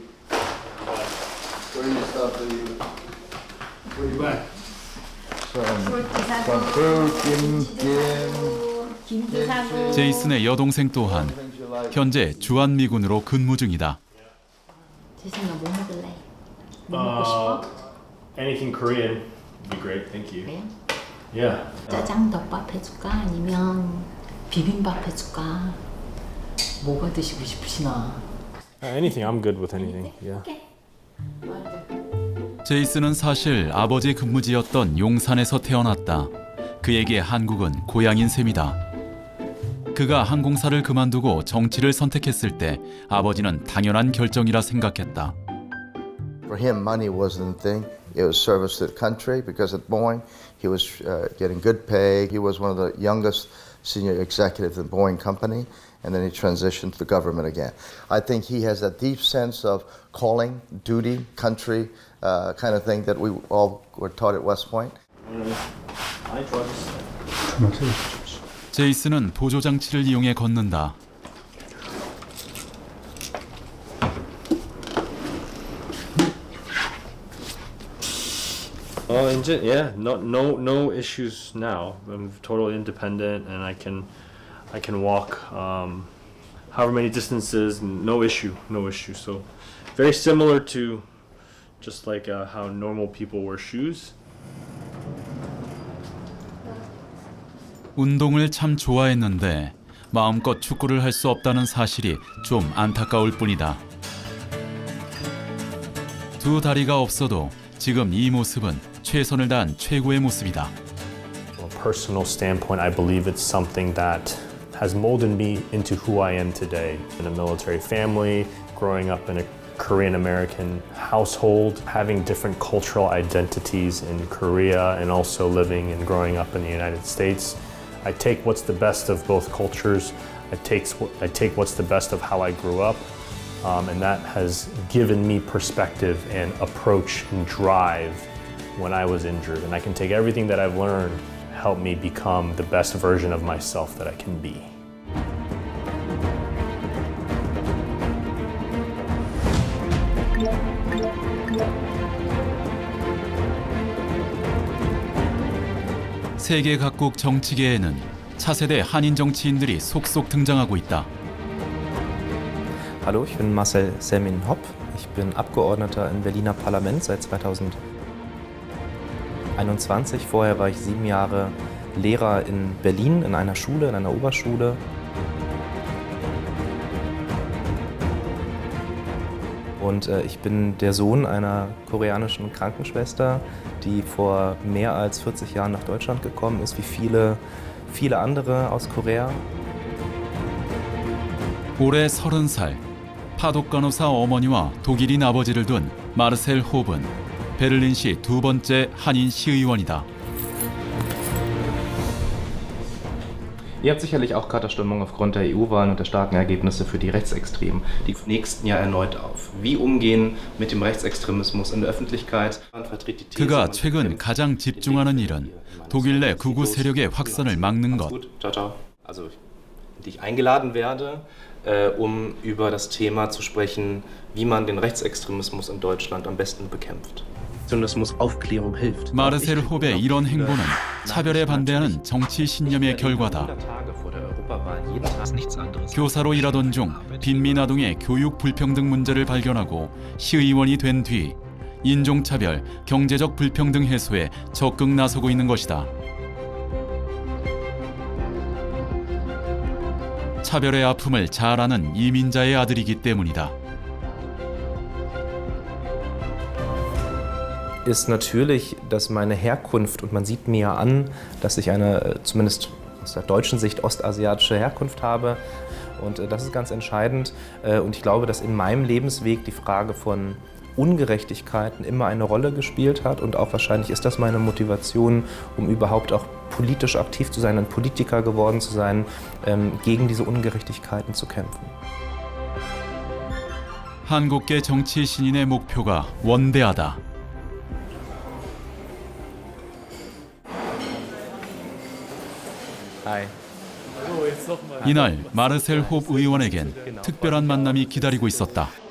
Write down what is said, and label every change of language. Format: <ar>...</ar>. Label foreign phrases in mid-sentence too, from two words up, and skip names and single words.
<ko>제이슨의 여동생 또한 현재 주한미군으로 근무 중이다. 제이슨아 뭐 먹을래? 뭐 먹고 싶어?</ko> <en>Anything Korean would be great, thank you.</en> <ko>그래요?</ko> <en>Yeah.</en> <ko>짜장덮밥 해줄까? 아니면 비빔밥 해줄까? 뭐가 드시고 싶으시나?</ko> <en>Anything, I'm good with anything. Yeah.</en> <ko>제이슨은 사실 아버지 근무지였던 용산에서 태어났다. 그에게 한국은 고향인 셈이다. 그가 항공사를 그만두고 정치를 선택했을 때 아버지는 당연한 결정이라 생각했다.</ko> <en>For him, money wasn't a thing. It was service to the country because at Boeing, he was getting good pay. He was one of the youngest senior executives in the Boeing company, and then he transitioned to the government again. I think he has a deep sense of calling, duty, country, kind of thing that we all were taught at West Point.</en> <ko>제이슨은 보조장치를 이용해 걷는다.</ko> <en>Yeah, no issues now. I'm totally independent, and I can walk however many distances. No issue. So very similar to just like how normal people wear shoes.</en> <ko>운동을 참 좋아했는데 마음껏 축구를 할 수 없다는 사실이 좀 안타까울 뿐이다. 두 다리가 없어도 지금 이 모습은 최선을 다한 최고의 모습이다.</ko> <en>From a personal standpoint, I believe it's something that has molded me into who I am today. In a military family, growing up in a Korean American household, having different cultural identities in Korea, and also living and growing up in the United States. I take what's the best of both cultures. I take what's the best of how I grew up, and that has given me perspective and approach and drive when I was injured. And I can take everything that I've learned, help me become the best version of myself that I can be.</en> <ko>세계 각국 정치계에는 차세대 한인 정치인들이 속속 등장하고 있다.</ko> <de>Hallo, ich bin Marcel Selmin-Hopp. Ich bin Abgeordneter im Berliner Parlament seit 2000. 21. Vorher war ich 7 Jahre Lehrer in Berlin in einer Schule, in einer Oberschule. Und ich bin der Sohn einer koreanischen Krankenschwester, die vor mehr als 40 Jahren nach Deutschland gekommen ist, wie viele andere aus Korea.</de> <ko>올해 30살, 파독 간호사 어머니와 독일인 아버지를 둔 마르셀 호브는 베를린시 두 번째 한인 시의원이다.</ko> <de>Ihr habt sicherlich auch gerade Stimmung aufgrund der EU-Wahlen und der starken Ergebnisse für die Rechtsextremen. Die nächsten Jahr erneut auf. Wie umgehen mit dem Rechtsextremismus in der Öffentlichkeit?</de> <ko>그가 최근 가장 집중하는 일은 독일 내 극우 세력의 확산을 막는 것.</ko> <de>Ciao, ciao. Also, ich eingeladen werde, um über das Thema zu sprechen, wie man den Rechtsextremismus in Deutschland am besten bekämpft. Aufklärung hilft.</de> <ko>마르셀 호베의 이런 행보는 차별에 반대하는 정치 신념의 결과다. 교사로 일하던 중 빈민 아동의 교육 불평등 문제를 발견하고 시의원이 된 뒤 인종차별, 경제적 불평등 해소에 적극 나서고 있는 것이다. 차별의 아픔을 잘 아는 이민자의 아들이기 때문이다.</ko> <de>Ist natürlich, dass meine Herkunft, und man sieht mir an, dass ich eine, zumindest aus der deutschen Sicht, ostasiatische Herkunft habe. Und das ist ganz entscheidend. Und ich glaube, dass in meinem Lebensweg die Frage von Ungerechtigkeiten immer eine Rolle gespielt hat. Und auch wahrscheinlich ist das meine Motivation, um überhaupt auch politisch aktiv zu sein, ein Politiker geworden zu sein, gegen diese Ungerechtigkeiten zu kämpfen.</de> <ko>한국계 정치 신인의 목표가 원대하다. 이날 마르셀 홉 의원에겐 특별한 만남이 기다리고 있었다.</ko>